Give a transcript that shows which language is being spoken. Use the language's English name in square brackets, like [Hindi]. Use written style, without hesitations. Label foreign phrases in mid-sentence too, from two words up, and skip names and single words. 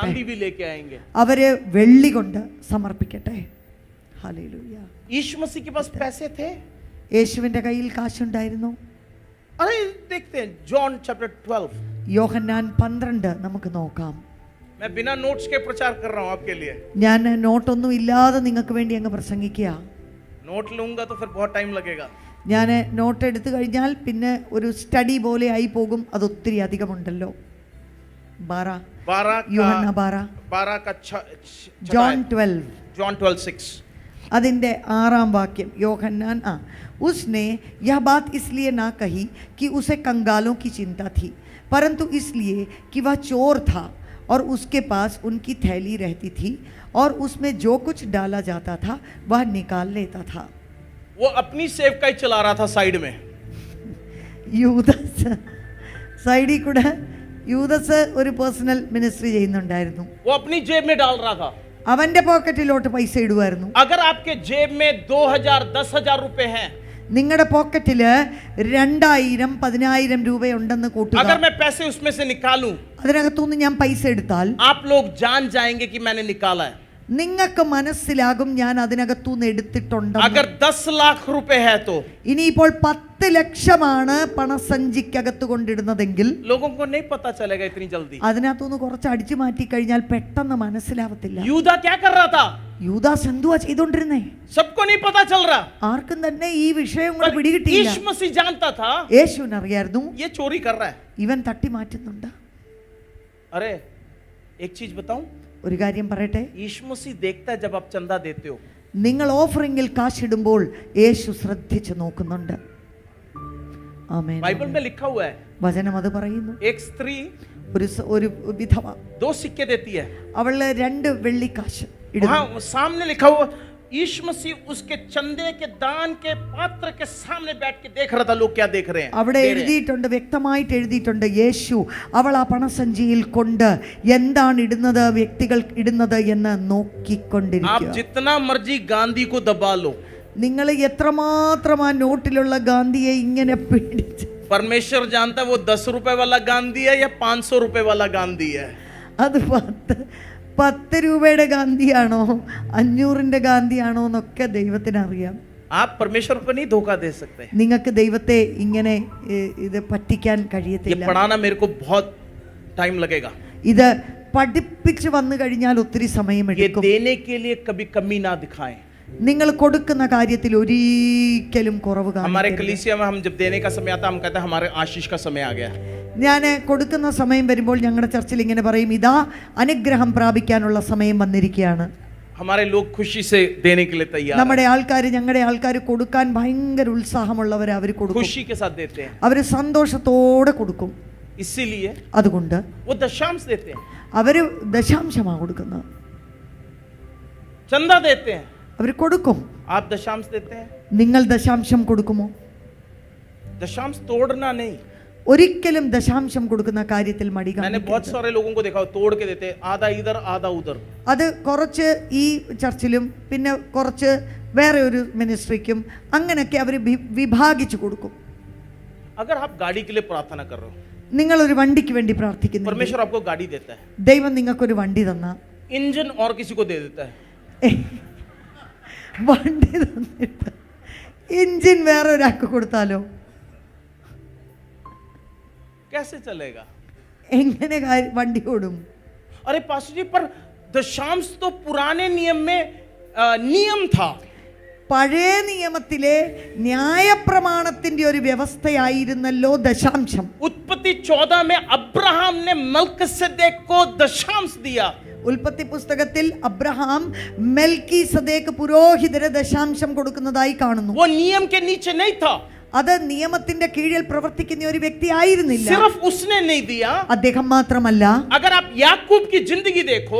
[Hindi] चांदी भी लेके आएंगे. [Malayalam] അവര് വെള്ളി കൊണ്ട് സമർപ്പിക്കട്ടെ. ഹല്ലേലൂയ. [Hindi] यीशु मसीह के पास पैसे थे. [Malayalam] യേശുവിന്റെ കയ്യിൽ കാശുണ്ടായിരുന്നു. [Hindi] अरे देखते हैं जॉन चैप्टर 12. [Malayalam] യോഹന്നാൻ 12 നമുക്ക് നോക്കാം. [Hindi] मैं बिना नोट्स के प्रचार कर रहा हूं आपके लिए. [Malayalam] ഞാൻ നോട്ടൊന്നും ഇല്ലാതെ നിങ്ങൾക്ക് വേണ്ടി അങ്ങ് പ്രസംഗിക്കുക. [Hindi] नोट लूंगा तो फिर बहुत टाइम लगेगा. [Malayalam] ഞാൻ നോട്ട് എടുത്തു കഴിഞ്ഞാൽ പിന്നെ ഒരു സ്റ്റഡി പോലെ ആയി പോകും. അത് ഒത്തിരി അധികമുണ്ടല്ലോ. 12 യോഹന്നാൻ 12, [Hindi] का [Malayalam] ജോൺ 12, [Hindi] जॉन 12:6. [Malayalam] അതിൻ്റെ 6-ാം വാക്യം യോഹന്നാൻ [Hindi] उसने यह बात इसलिए ना कही कि उसे कंगालों की चिंता थी, परंतु इसलिए कि वह चोर था और उसके पास उनकी थैली रहती थी और उसमें जो कुछ डाला जाता था वह निकाल लेता था. वो अपनी सेवकाई चला रहा था साइड में. [Malayalam] യൂദാസ് സൈഡിൽ കൂടെ യൂദാസ് ഒരു [English] personal ministry [Malayalam] ചെയ്യുന്നുണ്ടായിരുന്നു. [Hindi] वो अपनी जेब में डाल रहा था. [Malayalam] അവന്റെ പോക്കറ്റിലോട്ട് പൈസ ഇടുമായിരുന്നു. [Hindi] अगर आपके जेब में 2000 10,000 रुपए हैं, [Malayalam] നിങ്ങളുടെ പോക്കറ്റില് 2000 10,000 രൂപയുണ്ടെന്ന് കൂട്ടുക. [Hindi] अगर मैं पैसे उसमें से निकालूं, [Malayalam] അതിനകത്തുനിന്ന് ഞാൻ പൈസ എടുത്താൽ [Hindi] आप लोग जान जाएंगे कि मैंने निकाला है. [Malayalam] നിങ്ങൾക്ക് മനസ്സിലാകും ഞാൻ അതിനകത്തുനിന്ന് എടുത്തിട്ടുണ്ടെന്ന്. [Hindi] अगर 10 लाख रुपए है तो [Malayalam] ഇനിയിപ്പോൾ 10 ലക്ഷമാണ് പണസഞ്ചിക്കകത്ത് കൊണ്ടിടുന്നതെങ്കിൽ [Hindi] लोगों को नहीं पता चलेगा इतनी जल्दी. [Malayalam] അതിനകത്തുനിന്ന് കുറച്ച് അടിച്ചു മാറ്റി കഴിഞ്ഞാൽ പെട്ടെന്ന് മനസ്സിലാവത്തില്ല. [Hindi] यूदा क्या कर रहा था? [Malayalam] യൂദാസ് എന്തുവാ ചെയ്തോണ്ടിരുന്നേ? [Hindi] सबको नहीं पता चल रहा. [Malayalam] ആർക്കും തന്നെ ഈ വിഷയം കൂടെ പിടികിട്ടിയില്ല. [Hindi] यीशु मसीह जानता था [Malayalam] യേശുവിനറിയായിരുന്നു [Hindi] ये चोरी कर रहा है. [Malayalam] ഇവൻ തട്ടി മാറ്റുന്നുണ്ട്. [Hindi] अरे एक चीज बताऊं, [Malayalam] ഒരു കാര്യം പറയട്ടെ, [Hindi] यीशु मसीह देखता है जब आप चंदा देते हो. [Malayalam] നിങ്ങൾ ഓഫറിംഗിൽ കാശിടുമ്പോൾ യേശു ശ്രദ്ധിച്ചു നോക്കുന്നുണ്ട്. ആമേൻ. [Hindi] बाइबल में लिखा हुआ है [Malayalam] വചനം അത് പറയുന്നു. [Hindi] एक स्त्री [Malayalam] ഒരു വിധവ [Hindi] 2 सिक्के देती है. [Malayalam] അവള് 2 വെള്ളിക്കാശ് ഇടുന്നു. [Hindi] वहां सामने लिखा हुआ यीशु मसीह उसके चंदे के दान के पात्र के सामने बैठ के देख रहा था लोग क्या देख रहे हैं. [Malayalam] അവിടെ എഴുതിയിട്ടുണ്ട്, വ്യക്തമായിട്ട് എഴുതിയിട്ടുണ്ട്, യേശു അവൾ ആ പണസഞ്ചിയിൽ കൊണ്ട് എന്താണ് ഇടുന്നത്, വ്യക്തികൾ ഇടുന്നത് എന്ന് നോക്കിക്കൊണ്ടിരിക്കുക. [Hindi] आप जितना मर्जी गांधी को दबा लो, [Malayalam] നിങ്ങൾ എത്രമാത്രം ആ നോട്ടിലുള്ള ഗാന്ധിയെ ഇങ്ങനെ പിടിച്ച്, [Hindi] परमेश्वर जानता है वो 10 रुपए वाला गांधी है या 500 रुपए वाला गांधी है. [Malayalam] അത് 10 രൂപയുടെ ഗാന്ധിയാണോ 500ന്റെ ഗാന്ധിയാണോ എന്നൊക്കെ ദൈവത്തിന് അറിയാം. [Hindi] आप परमेश्वर को नहीं धोखा दे सकते. [Malayalam] നിങ്ങൾക്ക് ദൈവത്തെ ഇങ്ങനെ ഇത് പറ്റിക്കാൻ [Hindi] ये [Malayalam] കഴിയത്തില്ല. [Hindi] पढ़ाना मेरे को बहुत टाइम लगेगा. [Malayalam] ഇത് പഠിപ്പിച്ച് വന്നു കഴിഞ്ഞാൽ ഒത്തിരി [Hindi] ये [Malayalam] സമയമെടുക്കും. [Hindi] देने के लिए कभी कमी ना दिखाएं. [Malayalam] നിങ്ങൾ കൊടുക്കുന്ന കാര്യത്തിൽ ഒരിക്കലും കുറവ് [Hindi] हमारे [Malayalam] കാണിക്കരുത്. [Hindi] कलीसिया में हम जब देने का समय आता है हम कहते हैं हमारे आशीष का समय आ गया. [Malayalam] ഞാൻ കൊടുക്കുന്ന സമയം വരുമ്പോൾ ഞങ്ങളുടെ ചർച്ചിൽ ഇങ്ങനെ പറയും, ഇതാ അനുഗ്രഹം പ്രാപിക്കാനുള്ള സമയം വന്നിരിക്കുകയാണ്. [Hindi] हमारे लोग खुशी से देने के लिए तैयार [Malayalam] നമ്മുടെ ആൾക്കാർ, ഞങ്ങളുടെ ആൾക്കാർ കൊടുക്കാൻ ഭയങ്കര ഉത്സാഹമുള്ളവർ. അവർ കൊടുക്കും, [Hindi] खुशी के साथ देते हैं. [Malayalam] അവർ സന്തോഷത്തോടെ കൊടുക്കും. [Hindi] इसीलिए [Malayalam] അതുകൊണ്ട് [Hindi] वो दशांश देते हैं, [Malayalam] അവര് ദശാംശമാണ് കൊടുക്കുന്നത്. [Hindi] चंदा देते हैं. [Malayalam] അവർ കൊടുക്കും. [Hindi] आप दशांश देते हैं. [Malayalam] നിങ്ങൾ ദശാംശം കൊടുക്കുമോ? [Hindi] दशांश तोड़ना नहीं. [Malayalam] ഒരിക്കലും ദശാംശം കൊടുക്കുന്ന കാര്യത്തിൽ മടി [Hindi] मैंने बहुत [Malayalam] കാണിക്കരുത്. [Hindi] सारे लोगों को देखा तोड़ के देते हैं, आधा इधर आधा उधर. [Malayalam] അത് കുറച്ച് ഈ ചർച്ചിലും പിന്നെ കുറച്ച് വേറെ ഒരു മിനിസ്ട്രിക്കും അങ്ങനെയൊക്കെ അവർ വിഭാഗിച്ചു കൊടുക്കും. [Hindi] अगर आप गाड़ी के लिए प्रार्थना कर रहे हो, [Malayalam] നിങ്ങളൊരു വണ്ടിക്ക് വേണ്ടി പ്രാർത്ഥിക്കുന്നു, [Hindi] परमेश्वर आपको गाड़ी देता है, [Malayalam] ദൈവം നിങ്ങൾക്കൊരു വണ്ടി തന്ന, [Hindi] इंजन और किसी को दे देता है. [Malayalam] വണ്ടി തന്നിട്ട് എഞ്ചിൻ വേറെ ഒരാൾക്ക് കൊടുത്താലോ [Hindi] कैसे चलेगा? [Malayalam] എങ്ങനെ വണ്ടി ഓടും? [Hindi] अरे पास्टर जी, पर दशांश तो पुराने नियम में नियम था. [Malayalam] പഴയ നിയമത്തിലെ ന്യായപ്രമാണത്തിന്റെ ഒരു വ്യവസ്ഥയായിരുന്നല്ലോ ദശാംശം. [Hindi] उत्पत्ति 14 में अब्राहम ने मल्किसेदेक को दशांश दिया. [Malayalam] ഉൽപ്പത്തി പുസ്തകത്തിൽ അബ്രഹാം മെൽക്കീസദേക്ക് പുരോഹിതന് ദശാംശം കൊടുക്കുന്നതായി കാണുന്നു. [Hindi] वो नियम के नीचे नहीं था. [Malayalam] അത് നിയമത്തിന്റെ കീഴിൽ പ്രവർത്തിക്കുന്ന ഒരു വ്യക്തി ആയിരുന്നില്ല. [Hindi] सिर्फ उसने नहीं दिया, [Malayalam] അദ്ദേഹം മാത്രമല്ല, [Hindi] अगर आप याकूब की जिंदगी देखो,